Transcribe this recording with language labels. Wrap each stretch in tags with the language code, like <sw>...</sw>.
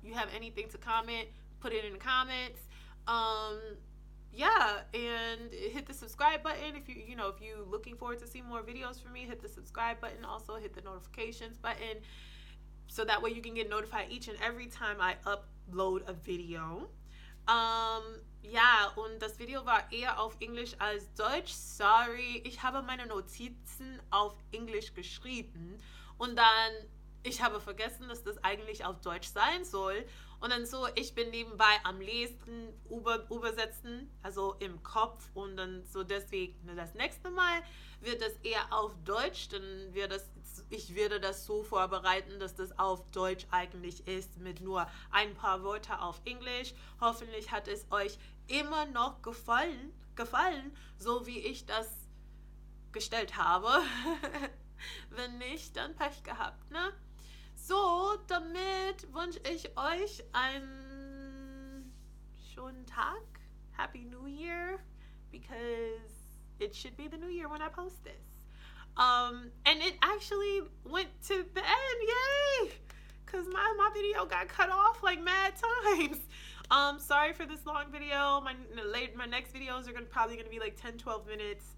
<en>You have anything to comment, put it in the comments. Yeah, and hit the subscribe button if if you looking forward to see more videos from me. Hit the subscribe button. Also hit the notifications button so that way you can get notified each and every time I upload a video.</en> <de>Ja, und das Video war eher auf Englisch als Deutsch. Sorry, ich habe meine Notizen auf Englisch geschrieben und dann ich habe vergessen, dass das eigentlich auf Deutsch sein soll. Und dann so, ich bin nebenbei am Lesen, übersetzen, also im Kopf. Und dann so deswegen, das nächste Mal wird das eher auf Deutsch. Dann ich werde das so vorbereiten, dass das auf Deutsch eigentlich ist, mit nur ein paar Wörtern auf Englisch. Hoffentlich hat es euch immer noch gefallen, so wie ich das gestellt habe. Wenn nicht, dann Pech gehabt, ne? So, damit wünsche ich euch einen schönen Tag.</de> <en>Happy New Year, because it should be the new year when I post this. And it actually went to the end, yay! Because my video got cut off like mad times. Sorry for this long video. My next videos are probably gonna be like 10-12 minutes.</en>